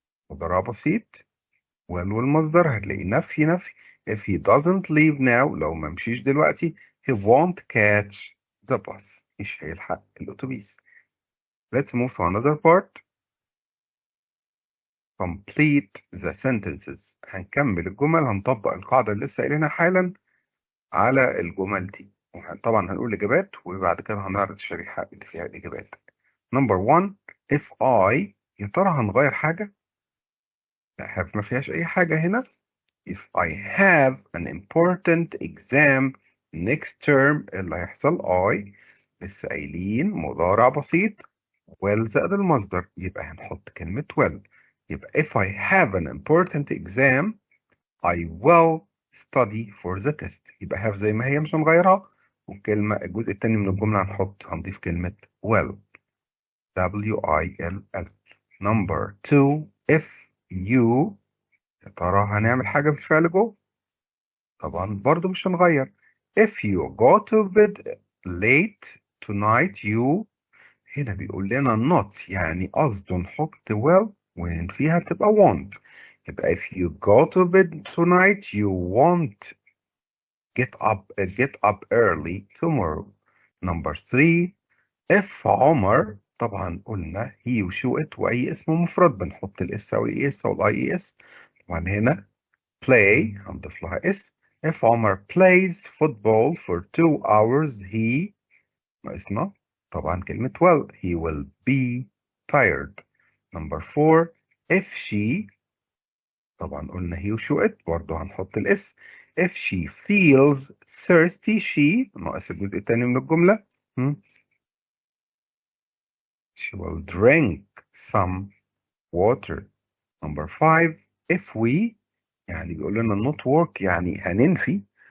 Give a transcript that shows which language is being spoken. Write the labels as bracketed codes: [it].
[ar] مضارع بسيط والمصدر هتلاقي نفي. [en] If he doesn't leave now [ar] لو ما مشيش دلوقتي [en] he won't catch the bus. [ar] مش هيلحق الأتوبيس. [en] Let's move to another part. Complete the sentences. [ar] هنكمل الجمل. هنطبق القاعدة اللي لسه قايلينها حالا على الجمل دي. طبعا هنقول إجابات وبعد كده هنعرض الشريحة اللي فيها الإجابات. [en] Number 1 if I. [ar] يا ترى هنغير حاجة؟ لا have ما فيهاش أي حاجة هنا. [en] If I have an important exam next term [ar] اللي هيحصل I لسه قايلين مضارع بسيط will زائد المصدر يبقى هنحط كلمة will. [en] يبقى if I have an important exam I will study for the test. [ar] يبقى have زي ما هي مش هنغيرها. والكلمة الجزء الثاني من الجملة هنضيف كلمة will. [en] will. Number 2 if you. [ar] يا ترى هنعمل حاجة في الفعل جو؟ طبعا برضو مش هنغير. [en] if you go to bed late tonight you. [ar] هنا بيقول لنا [en] not [ar] يعني قصده نحط [en] will وننفيها تبقى won't. يبقى if you go to bed tonight you won't get up early tomorrow. [ar] Number 3 if عمر طبعا قلنا he وشو it وأي اسم مفرد بنحط الاس أو الاي اس أو الاي اس. طبعا هنا play هنضيف لها اس. [en] if عمر plays football for 2 hours he [ar] ناقصنا طبعا كلمة [en] he will be tired. [ar] Number 4 if she طبعا قلنا he وشو it برضه هنحط الاس. [en] if she feels thirsty she [ar] ناقص الجزء الثاني من الجملة [en] she will drink some water. Number 5 if we [ar] يعني بيقول لنا [en] not work يعني هننفي.